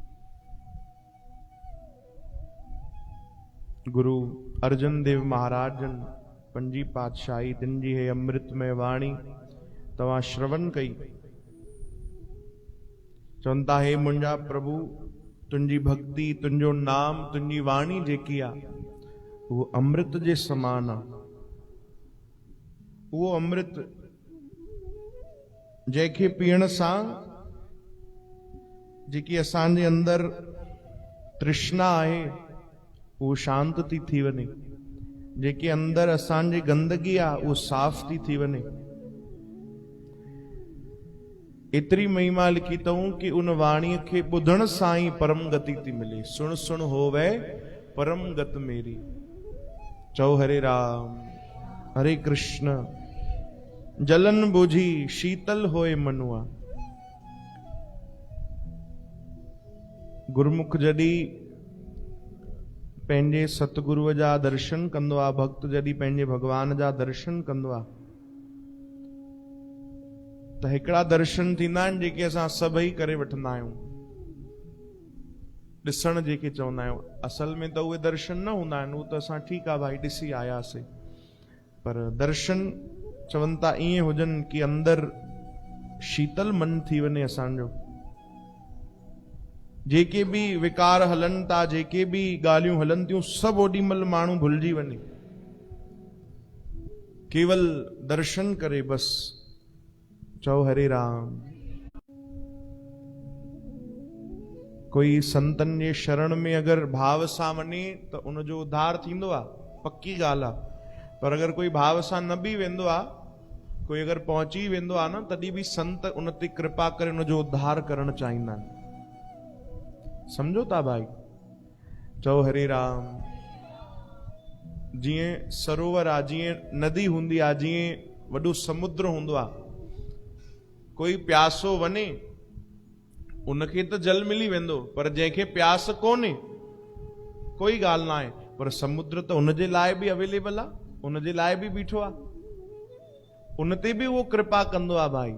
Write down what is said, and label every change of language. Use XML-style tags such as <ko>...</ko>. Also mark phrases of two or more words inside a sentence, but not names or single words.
<sd>गुरु अर्जन देव महाराज जन पंजी पातशाही तिन जी है अमृतमय वाणी तवा श्रवण कई चवंता है मुंजा प्रभु तुंजी भक्ति तुंजो नाम तुंजी वाणी जेकी आ वो अमृत जे समान आ वो अमृत जंहिंखे पीअण सां जेकी असांजे अंदर तृष्णा आहे वो शांत थी वञे जेके अंदर असांजी गंदगी आहे वो साफ़ थी वञे एतरी महिमा लिखी अथऊं कि उन वाणीअ खे ॿुधण सां ई परम गति थी मिले</sd> <pa>ਸੁਣ ਸੁਣ ਹੋਵੇ ਪਰਮ ਗਤ ਮੇਰੀ</pa> <sd>चओ हरे राम हरे कृष्ण</sd> <pa>ਜਲਨ ਬੁਝੀ ਸ਼ੀਤਲ ਹੋਏ ਮਨੂਆ</pa> <sd>गुरमुख जॾहिं पंहिंजे सतगुरुअ जा दर्शन कंदो आहे भक्त जॾहिं पंहिंजे भगवान जा दर्शन कंदो आहे त हिकिड़ा दर्शन थींदा आहिनि जेके असां सभई करे वठंदा आहियूं ॾिसण जेके चवंदा आहियूं असल में त उहे दर्शन न हूंदा आहिनि उहे त असां ठीकु आहे भाई ॾिसी आयासीं पर दर्शन चवनि था ईअं हुजनि कि अंदर शीतल मन थी वञे असांजो। जेके भी विकार हलन था, जेके भी ॻाल्हियूं हलन थियूं, सभु ओॾीमहिल माण्हू भुलिजी वञे, केवल दर्शन करे बस। चओ हरे राम। कोई संतन जे शरण में अगर भाव सां वञे त उनजो उद्धार थींदो आहे, पक्की ॻाल्हि आहे। पर अगर कोई भाव सां न बि वेंदो आहे, कोई अगर पहुची वेंदो आहे न, तॾहिं बि संत उन ते कृपा करे उनजो उद्धार करणु चाहींदा आहिनि। समझो था भाई? चओ हरे राम। जीअं सरोवर आहे, जीअं नदी हूंदी आहे, जीअं वॾो समुद्र हूंदो आहे, कोई प्यासो वञे उनखे त जल मिली वेंदो, पर जंहिंखे प्यास कोन्हे कोई ॻाल्हि ना आहे, पर समुद्र त उनजे लाइ बि अवेलेबल आहे, उनजे लाइ बि बीठो आहे, उन ते बि उहो कृपा कंदो आहे भाई।</sd>